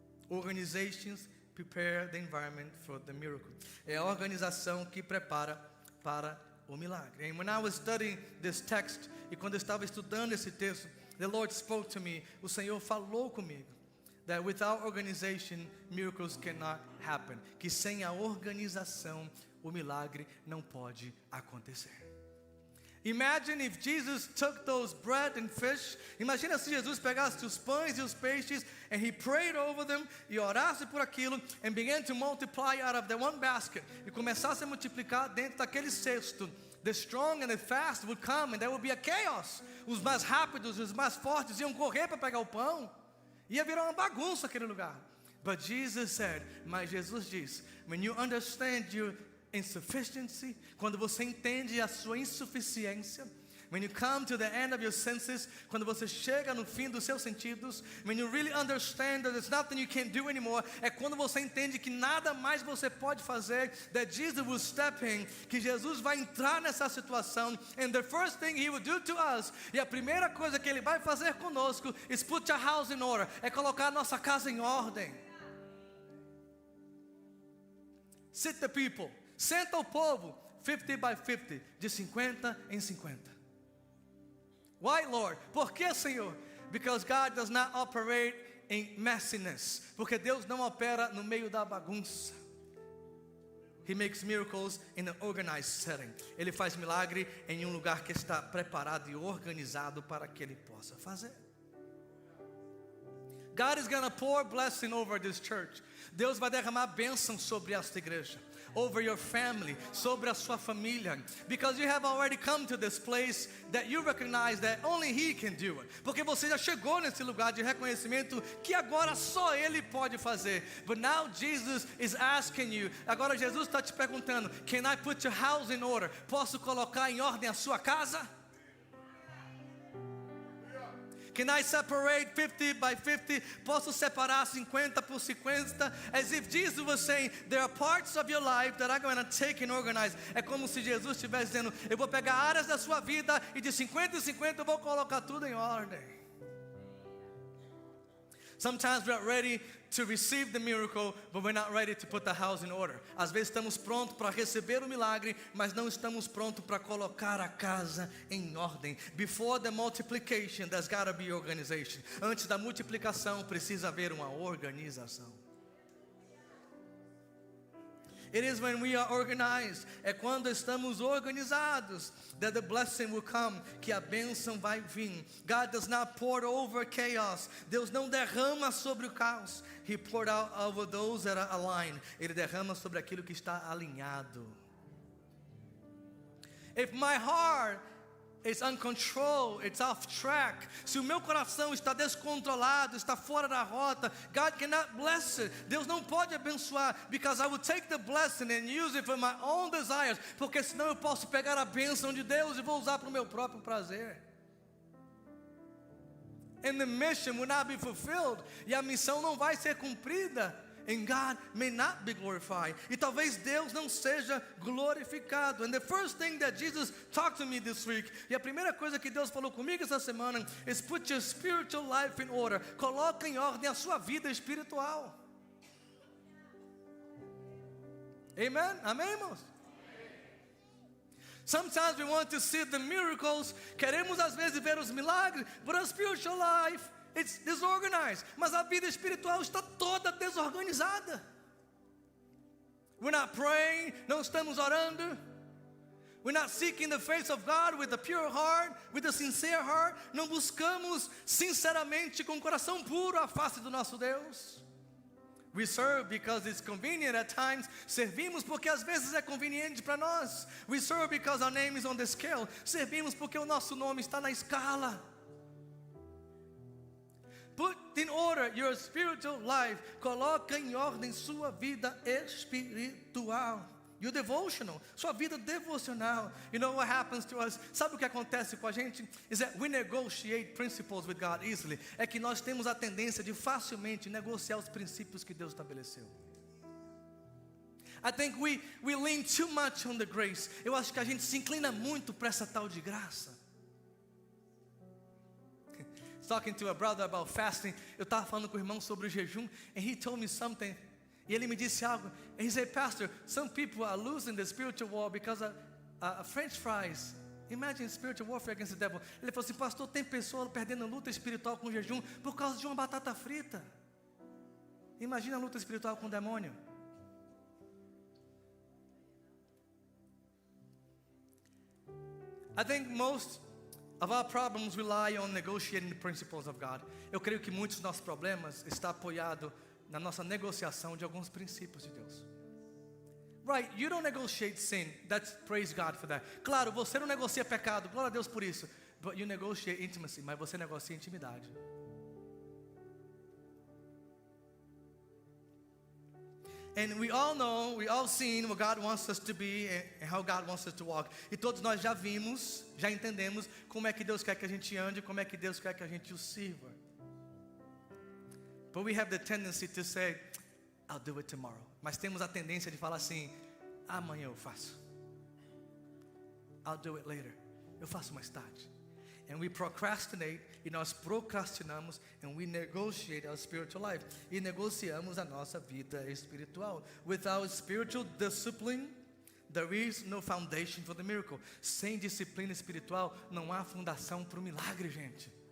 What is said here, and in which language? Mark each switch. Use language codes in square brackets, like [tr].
[en] Organizations prepare the environment for the miracle. [pt] É a organização que prepara para o milagre. [en] And when I was studying this text, [pt] e quando eu estava estudando esse texto, [en] the Lord spoke to me. [pt] O Senhor falou comigo. [en] that without organization, miracles cannot happen. [pt] Que sem a organização, o milagre não pode acontecer. [en] Imagine if Jesus took those bread and fish. [pt] Imagina se Jesus pegasse os pães e os peixes [en] and he prayed over them, [pt] e orasse por aquilo, [en] and began to multiply out of the one basket. [pt] E começasse a multiplicar dentro daquele cesto. [en] The strong and the fast would come and there would be a chaos. [pt] Os mais rápidos, os mais fortes iam correr para pegar o pão. Ia virar uma bagunça aquele lugar. [en] But Jesus said, [pt] mas Jesus diz, [en] when you understand your insufficiency, [pt] quando você entende a sua insuficiência, [en] when you come to the end of your senses, [pt] quando você chega no fim dos seus sentidos, [en] when you really understand that there's nothing you can do anymore, [pt] é quando você entende que nada mais você pode fazer, [en] that Jesus will step in, [pt] que Jesus vai entrar nessa situação, [en] and the first thing he will do to us, [pt] e a primeira coisa que ele vai fazer conosco, [en] is put your house in order, [pt] é colocar a nossa casa em ordem. [en] Sit the people, [pt] senta o povo, [en] 50 by 50, [pt] de 50 em 50. [en] Why, Lord? [pt] Por que, Senhor? [en] Because God does not operate in messiness. [pt] Porque Deus não opera no meio da bagunça. [en] He makes miracles in an organized setting. [pt] Ele faz milagre em um lugar que está preparado e organizado para que Ele possa fazer. [en] God is going to pour blessing over this church. [pt] Deus vai derramar bênção sobre esta igreja. [en] Over your family, [pt] sobre a sua família, [en] because you have already come to this place that you recognize that only He can do it. [pt] Porque você já chegou nesse lugar de reconhecimento que agora só Ele pode fazer. [en] But now Jesus is asking you. [pt] Agora Jesus está te perguntando: [en] Can I put your house in order? [pt] Posso colocar em ordem a sua casa? [en] Can I separate 50 by 50? [pt] Posso separar 50 por 50? [en] As if Jesus was saying, there are parts of your life that I'm going to take and organize. [pt] É como se Jesus estivesse dizendo, eu vou pegar áreas da sua vida e de 50 em 50 eu vou colocar tudo em ordem. [en] Sometimes we're not ready to receive the miracle, but we're not ready to put the house in order. [pt] Às vezes estamos prontos para receber o milagre, mas não estamos prontos para colocar a casa em ordem. [en] Before the multiplication, there's got to be organization. [pt] Antes da multiplicação, precisa haver uma organização. [en] It is when we are organized, [pt] é quando estamos organizados, [en] that the blessing will come, [pt] que a bênção vai vir. [en] God does not pour over chaos. [pt] Deus não derrama sobre o caos. [en] He poured out over those that are aligned. [pt] Ele derrama sobre aquilo que está alinhado. [en] If my heart is uncontrolled, it's off track. [pt] Se o meu coração está descontrolado, está fora da rota, [en] God cannot bless it. [pt] Deus não pode abençoar, [en] because I will take the blessing and use it for my own desires. [pt] Porque senão eu posso pegar a bênção de Deus e vou usar para o meu próprio prazer. [en] And the mission will not be fulfilled. [pt] E a missão não vai ser cumprida. [en] And God may not be glorified. [pt] E talvez Deus não seja glorificado. [en] And the first thing that Jesus talked to me this week, [pt] e a primeira coisa que Deus falou comigo essa semana, [en] is put your spiritual life in order. [pt] Coloca em ordem a sua vida espiritual. [en] Amen? [pt] Amém, irmãos? [en] Sometimes we want to see the miracles. [pt] Queremos às vezes ver os milagres, [en] but our spiritual life, it's disorganized. [pt] Mas a vida espiritual está toda desorganizada. [en] We're not praying, [pt] não estamos orando. [en] We're not seeking the face of God with a pure heart, with a sincere heart. [pt] Não buscamos sinceramente com o coração puro a face do nosso Deus. [en] We serve because it's convenient at times. [pt] Servimos porque às vezes é conveniente para nós. [en] We serve because our name is on the scale. [pt] Servimos porque o nosso nome está na escala. [en] Put in order your spiritual life. [pt] Coloca em ordem sua vida espiritual. [en] Your devotional, [pt] sua vida devocional. [en] You know what happens to us? [pt] Sabe o que acontece com a gente? [en] Is that we negotiate principles with God easily. [pt] É que nós temos a tendência de facilmente negociar os princípios que Deus estabeleceu. [en] I think we lean too much on the grace. [pt] Eu acho que a gente se inclina muito para essa tal de graça. [en] Talking to a brother about fasting. [pt] Eu estava falando com o irmão sobre o jejum, [en] and he told me something. [pt] E ele me disse algo. [en] And he said, Pastor, some people are losing the spiritual war because of French fries. Imagine spiritual warfare against the devil. [pt] Ele falou assim, pastor, tem pessoas perdendo luta espiritual com jejum por causa de uma batata frita. Imagina a luta espiritual com o demônio. [en] I think most of our problems rely on negotiating the principles of God. [pt] Eu creio que muitos dos nossos problemas estão apoiados na nossa negociação de alguns princípios de Deus. [en] Right, you don't negotiate sin. That's, praise God for that. Claro, você não negocia pecado, glória a Deus por isso. [pt] But you negotiate intimacy, mas você negocia intimidade. [en] And we all know, we all seen what God wants us to be and how God wants us to walk. [pt] E todos nós já vimos, já entendemos como é que Deus quer que a gente ande, como é que Deus quer que a gente o sirva. [en] But we have the tendency to say, I'll do it tomorrow. [pt] Mas temos a tendência de falar assim, amanhã eu faço. [en] I'll do it later. [pt] Eu faço mais tarde. [en] And we procrastinate, [pt] e nós procrastinamos, [en] and we negotiate our spiritual life. [pt] E negociamos a nossa vida espiritual. [en] Without spiritual discipline, there is no foundation for the miracle. [pt] Sem disciplina espiritual, não há fundação para o milagre, gente.